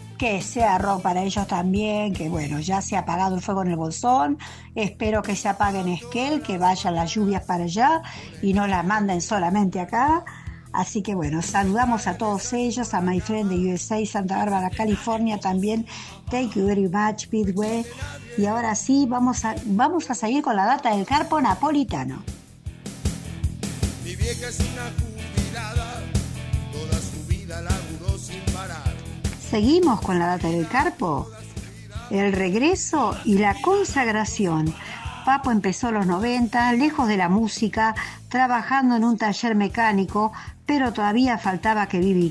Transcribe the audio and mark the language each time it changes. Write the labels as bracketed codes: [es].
[es] que sea rock para ellos también, que bueno, ya se ha apagado el fuego en el Bolsón, espero que se apague en Esquel, que vayan las lluvias para allá y no las manden solamente acá. Así que bueno, saludamos a todos ellos, a My Friend de USA, Santa Bárbara, California también. [en] Thank you very much, Pitway. [es] Y ahora sí, vamos a seguir con la data del carpo napolitano. Mi vieja es una jubilada, toda su vida laburó sin parar. Seguimos con la data del carpo. El regreso y la consagración. Papo empezó los 90, lejos de la música, trabajando en un taller mecánico, pero todavía faltaba que B.B.